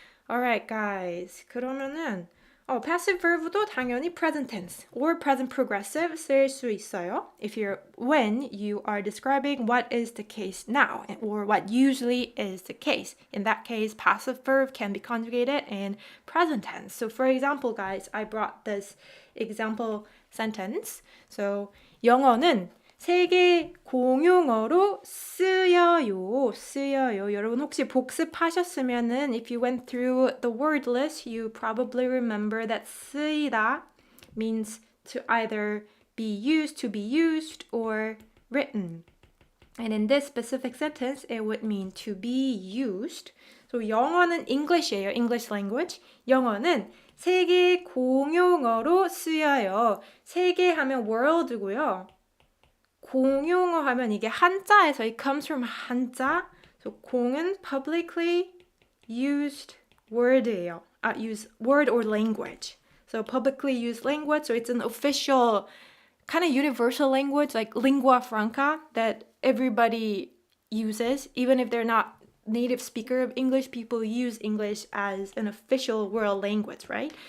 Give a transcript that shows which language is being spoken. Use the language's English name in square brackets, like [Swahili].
[English] Alright, guys. [Korean] 그러면은 [English] passive verb도 [Korean] 당연히 [English] present tense or present progressive [Korean] 쓸 수 있어요. [English] When you are describing what is the case now or what usually is the case. In that case, passive verb can be conjugated in present tense. So for example, guys, I brought this example sentence. [Korean] So 영어는 세계 공용어로 쓰여요. 여러분 혹시 복습하셨으면은 [English] if you went through the word list, you probably remember that 쓰이다 means to either be used, or written. And in this specific sentence, it would mean to be used. So [Korean] 영어는 [English] English예요. English language. [Korean] 영어는 세계 공용어로 쓰여요. 세계 하면 world고요. 공용어 하면 이게 한자에서 [English] it comes from [Korean] 한자. [English] So 공은 publicly used word예요. Used word or language. So publicly used language. So it's an official kind of universal language like lingua franca that everybody uses. Even if they're not native speaker of English, people use English as an official world language, right?